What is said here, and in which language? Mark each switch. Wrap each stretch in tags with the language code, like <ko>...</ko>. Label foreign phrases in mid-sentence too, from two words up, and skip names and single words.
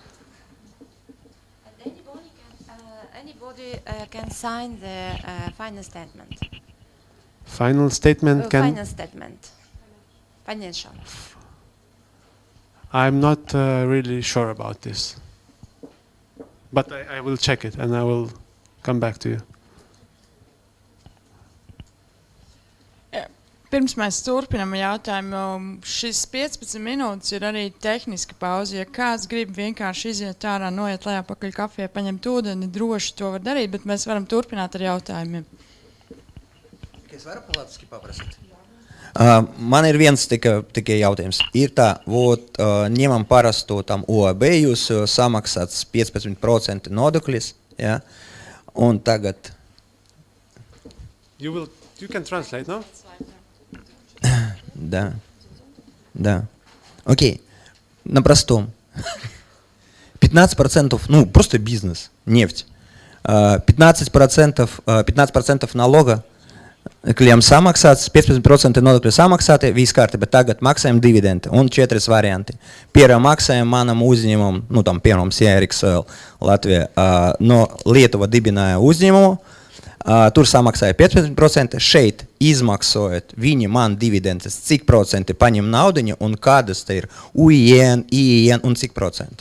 <en>And anybody can sign the final statement. Final statement Final statement. Financial. I'm not really sure about this, but I will check it and I will come back to you.</en> <lv>Pirms mēs turpinām jautājumu, šis 15 minūtes ir arī tehniska pauze. Ja kāds grib vienkārši iziet ārā, noiet lejā pakaļ kafijā, paņemt ūdeni, droši to var darīt, bet mēs varam turpināt ar jautājumiem. Es varu latviski paprasīt? Man ir viens tikai jautājums. Ir tā, ņemam parasto tam OAB, jūs samaksāts 15% nodokļus, ja? Un tagad...</lv> <en>You can translate, no?</en> <ru>Да. Окей. На простом. 15%, ну, просто бизнес, нефть.</ru> <lv>15% налога klientam samaksāts, 15% nodokļu samaksāti, viss kārtībā, tagad maksājam dividendi un 4 varianti. Pieram maksājam manam uzņēmumam, nu tam piemēram Excise Latvijā, no Lietuva dibināja uzņēmumu, tur samaksāja 15%, šeit izmaksājot viņi man dividendes, cik procenti paņem naudiņu un kādas te ir UIN, IIN un cik procenti.</lv>